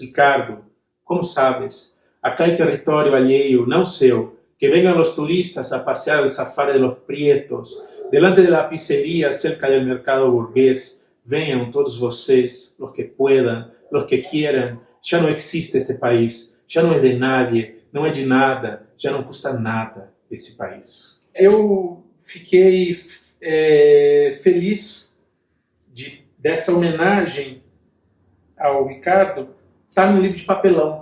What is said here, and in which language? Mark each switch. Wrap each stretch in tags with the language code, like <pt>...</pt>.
<es>Ricardo, como sabes, acá hay territorio</es> <pt>alheio, não seu.</pt> <es>Que vengan los turistas a pasear el safari de los prietos. Delante de la pizzería, cerca del mercado burgués,</es> <pt>venham todos vocês,</pt> <es>los que puedan, los que quieran.</es> <pt>Já não existe este país, já não é</pt> <es>de nadie,</es> <pt>não é de nada, já não custa nada esse país. Eu fiquei feliz dessa homenagem ao Ricardo estar no livro de papelão.</pt>